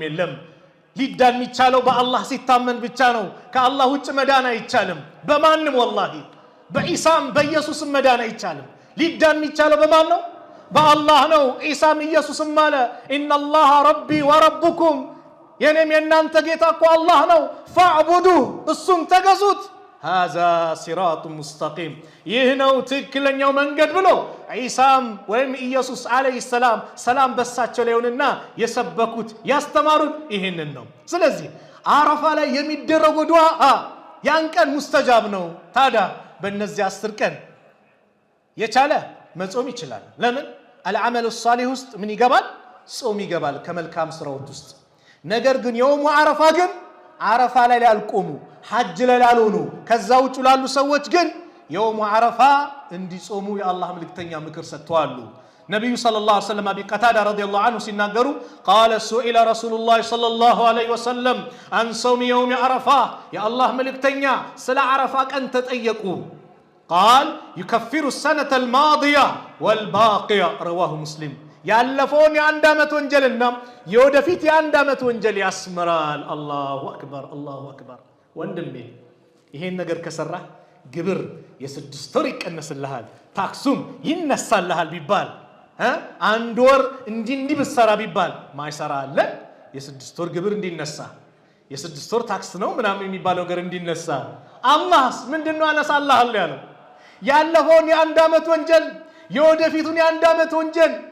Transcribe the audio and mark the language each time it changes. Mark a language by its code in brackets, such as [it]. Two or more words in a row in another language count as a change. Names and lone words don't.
[am] የለም ሊዳን የሚቻለው በአላህ ሲታመን ብቻ ነው ከአላህ ውጭ መዳን አይቻልም በማንም ወላሂ በኢሳም በኢየሱስም መዳን አይቻልም ሊዳን የሚቻለው በማን ነው በአላህ ነው ኢሳም ኢየሱስም ማለ [ar] إن الله ربي وربكم [am] የኔም የናንተ ጌታ እኮ አላህ ነው ፈዕቡዱ እሱም ተገዙት [ar] هذا صراط مستقيم [am] ይህነው ትክክለኛው መንገድ ብሎ ኢሳም ወይም ኢየሱስ [ar] عليه السلام [am] በሳቸው ላይ ሆነና የሰበኩት ያስተማሩት ይሄንን ነው ስለዚህ አረፋ ላይ የሚደረገው ዱዓ ያን ቀን ሙስተጃብ ነው ታዲያ በእነዚህ 10 ቀን የቻለ መጾም ይችላል ለምን [ar] العمل الصالح [am] ውስጥ ምን ይገባል ጾም ይገባል ከመልካም ስራዎች ውስጥ ነገር ግን [ar] يوم عرفة [am] ግን አረፋ ላይ ያልቆሙ ሐጅ ላይ ያልሆኑ ከዛው ውጭ ላሉ ሰዎች ግን የውሙ አረፋ እንዲጾሙ የአላህ መልእክተኛ ምክር ሰጥተዋል ነብዩ [ar] صلى الله عليه وسلم [am] አቢ ቀታዳ [ar] رضي الله عنه [am] ሲናገሩ [ar] قال سئل رسول الله صلى الله عليه وسلم عن صوم يوم عرفه يا الله [am] መልእክተኛ ስለ አረፋ ቀን ተጠየቁ [ar] قال يكفر السنه الماضيه والباقيه رواه [am] مسلم ያለፈውን የአንድ አመት ወንጀልና የወደፊት የአንድ አመት ወንጀል ያስመራል [ar] الله أكبر [am] ወንድሜ ይሄን ነገር ከሰራ ግብር የ6 ወር ይቀነስልሃል ታክሱም ይነሳልሃል ቢባል አንድ ወር እንዲህ ብሰራ ቢባል ማይሰራ አለ የ6 ወር ግብር እንዲነሳ የ6 ወር ታክስ ነው ምናምን የሚባለው ነገር እንዲነሳ አላህስ ምንድነው አነሳልሃል ያለው ያለፈውን የአንድ አመት ወንጀል የወደፊቱን የአንድ አመት ወንጀል